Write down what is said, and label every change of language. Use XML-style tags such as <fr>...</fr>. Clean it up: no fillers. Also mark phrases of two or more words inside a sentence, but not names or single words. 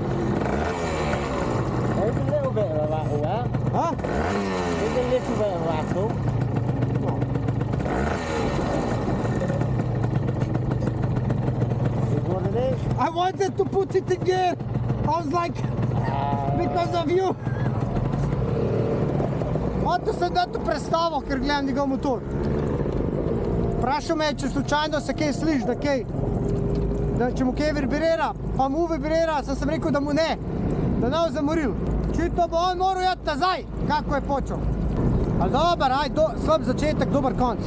<en>There's a little bit of a rattle there. Huh? There's a little bit of rattle. Is what it is. I wanted to put it in gear. I was like, because of you.</en> <sl>Hotel sem dati predstavo, ker gledam njegov motor. Vprašal me je, če slučajno se kaj sliši, da če mu kaj vibrira, pa mu vibrira, sem rekel, da mu ne, da ne bo zamoril. Očitno bo on moral jeti nazaj, kako je počel. Ali dober, slab začetek, dober konc.</sl>